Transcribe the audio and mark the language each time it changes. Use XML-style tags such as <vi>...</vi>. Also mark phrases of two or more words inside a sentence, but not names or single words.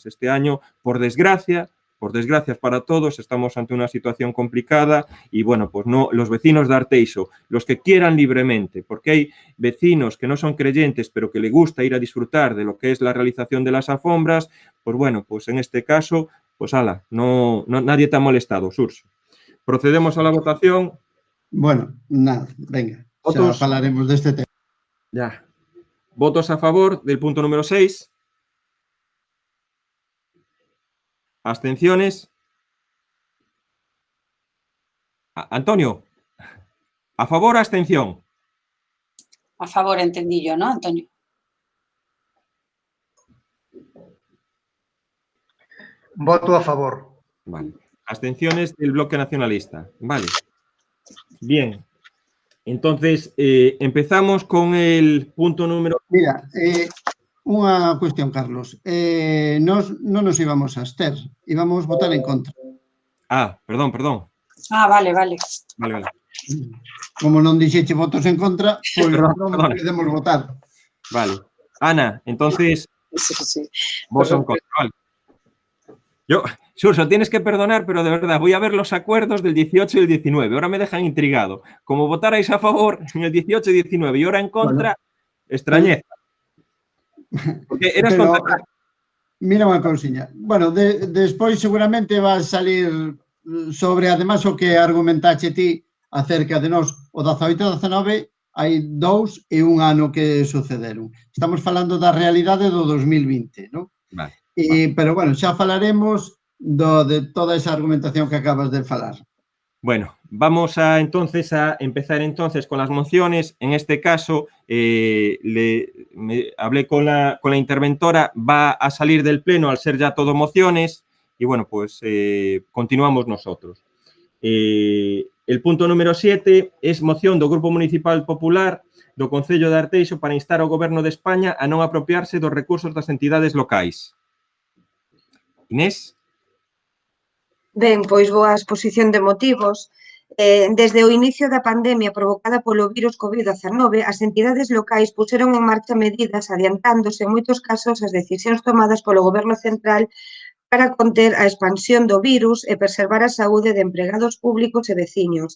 <es>Este año, por desgracia para todos, estamos ante una situación complicada y, bueno, pues no, los vecinos de Arteixo, los que quieran libremente, porque hay vecinos que no son creyentes, pero que les gusta ir a disfrutar de lo que es la realización de las alfombras, pues bueno, pues en este caso, pues ala, no nadie te ha molestado, Surso. Procedemos a la votación. Bueno, nada, venga,</es> <gl>xa falaremos deste tema.</gl> <es>Ya. Votos a favor del punto número 6. Abstenciones. Antonio, ¿a favor o abstención? A favor, entendí yo, ¿no, Antonio? Voto a favor. Vale. Abstenciones del bloque nacionalista. Vale. Bien. Entonces, empezamos con el punto número...</es> <gl>Mira, unha cuestión, Carlos. Nos non nos íbamos a abster, íbamos votar en contra.</gl> <es>Ah, perdón. Ah, vale. Vale.</es> <gl>Como non dixeche votos en contra, pois non podemos votar.</gl> <es>Vale. Ana, entonces, Sí. vos en contra. Vale. Yo, Surso, tienes que perdonar, pero de verdad, voy a ver los acuerdos del 18 y el 19. Ahora me dejan intrigado. Como votarais a favor en el 18 y 19 y ahora en contra, extrañeza. Porque eras Pero, contra...</es> <gl>mira unha cousiña. Bueno, despois seguramente</gl> <es>va a salir sobre, además,</es> <gl>o que argumentache ti acerca de nós. O 18 e 19 hai 2 e 1 ano que sucederon. Estamos falando da realidade do 2020, non? Vale. Pero, bueno, xa falaremos de toda esa argumentación que acabas de falar.</gl> <es>Bueno, vamos a empezar entonces con las mociones. En este caso, hablé con la interventora, va a salir del pleno al ser ya todo mociones y, bueno, pues continuamos nosotros. El punto número 7 es moción</es> <gl>do Grupo Municipal Popular do Concello de Arteixo para instar ao Goberno de España a non apropiarse dos recursos das entidades locais. Inés? Ben, pois boa exposición de motivos. Desde o inicio da pandemia provocada polo virus COVID-19, as entidades locais puxeron en marcha medidas adiantándose en moitos casos as decisións tomadas polo Goberno central para conter a expansión do virus e preservar a saúde de empregados públicos e veciños.</gl>